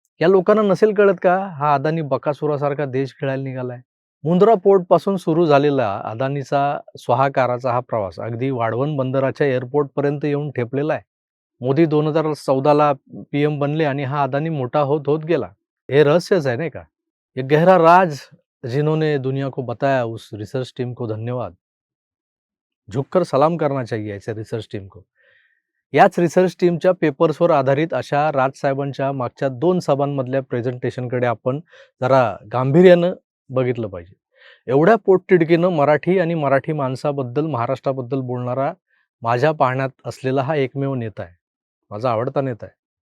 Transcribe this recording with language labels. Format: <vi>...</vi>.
<mr>या लोकांना नसेल कळत का हा अदानी बकासुरासारखा देश खेळायला निघालाय? मुंद्रा पोर्टपासून सुरू झालेला अदानीचा स्वाहाकाराचा हा प्रवास अगदी वाढवण बंदराच्या एअरपोर्टपर्यंत येऊन ठेपलेला आहे. मोदी 2014ला PM बनले आणि हा अदानी मोठा होत होत गेला. हे रहस्यच आहे नाही का?</mr> <hi>एक गहरा राज जिन्होंने दुनिया को बताया, उस रिसर्च टीम को धन्यवाद. झुककर सलाम करना चाहिए ऐसे रिसर्च टीम को.</hi> <mr>याच रिसर्च टीमच्या पेपर्सवर आधारित अशा राजसाहेबांच्या मागच्या 2 सभांमधल्या प्रेझेंटेशनकडे आपण जरा गांभीर्यानं बघितलं पाहिजे. एवढ्या पोटतिडकीनं मराठी आणि मराठी माणसाबद्दल, महाराष्ट्राबद्दल बोलणारा माझ्या पाहण्यात असलेला हा एकमेव नेता आहे. माझा आवडता नेता आहे.</mr>